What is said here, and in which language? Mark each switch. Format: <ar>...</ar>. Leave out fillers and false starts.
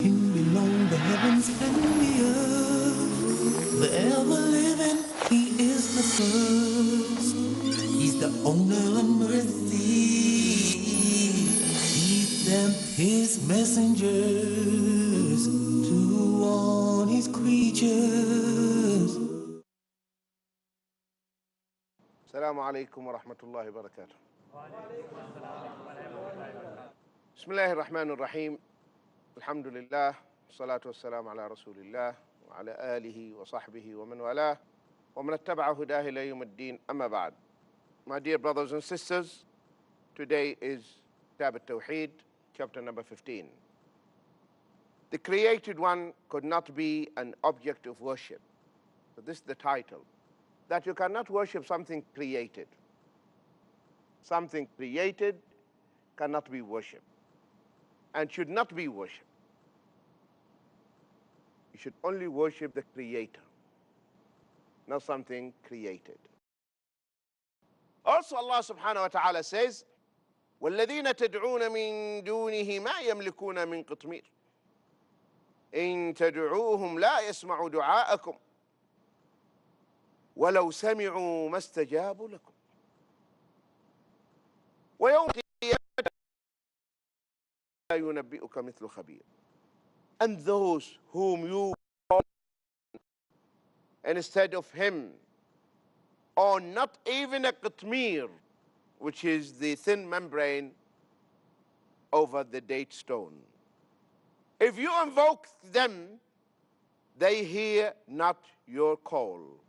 <en>heavens and the earth, the ever-living, he is the first. He's the owner of mercy. He sent his messengers to warn his creatures.</en> <ar>السلام عليكم ورحمة الله وبركاته. بسم الله الرحمن الرحيم. الحمد لله والصلاة والسلام على رسول الله وعلى آله وصحبه ومن والاه ومن اتبع هداه إلى يوم الدين. أما بعد.</ar> <en>My dear brothers and sisters, today is Kitab التوحيد, chapter number 15. The created one could not be an object of worship. So this is the title. That you cannot worship something created. Something created cannot be worshipped and should not be worshipped. You should only worship the Creator, not something created. Also Allah subhanahu wa ta'ala says,</en> <ar>وَالَّذِينَ تَدْعُونَ مِن دُونِهِ مَا يَمْلِكُونَ مِن قِطْمِيرٍ إِن تَدْعُوهُمْ لَا يَسْمَعُوا دُعَاءَكُمْ وَلَوْ سَمِعُوا مَا اسْتَجَابُوا لَكُمْ وَيَوْمَ الْقِيَامَةِ لَا يُنَبِّئُكَ مِثْلُ خَبِيرٍ.</ar> <en>And those whom you call instead of him, or not even a qitmir, which is the thin membrane over the date stone. If you invoke them, they hear not your call.</en>